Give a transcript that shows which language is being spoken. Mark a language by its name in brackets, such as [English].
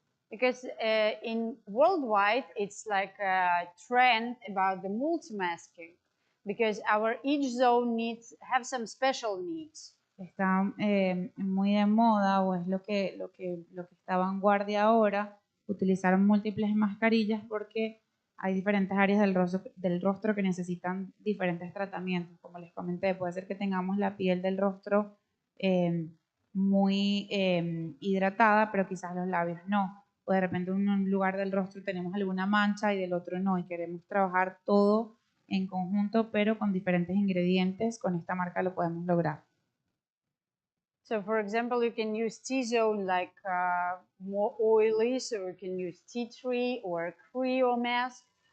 [English] Because in worldwide, it's like a trend about the multi-masking. Because each zone have some special needs. [Spanish] Está muy de moda o es lo que está vanguardia ahora, utilizar múltiples mascarillas porque hay diferentes áreas del rostro que necesitan diferentes tratamientos. Como les comenté, puede ser que tengamos la piel del rostro muy hidratada, pero quizás los labios no. O de repente en un lugar del rostro tenemos alguna mancha y del otro no, y queremos trabajar todo en conjunto, pero con diferentes ingredientes. Con esta marca lo podemos lograr. [English] So, for example, you can use T-zone like more oily, so you can use tea tree or cryo mask.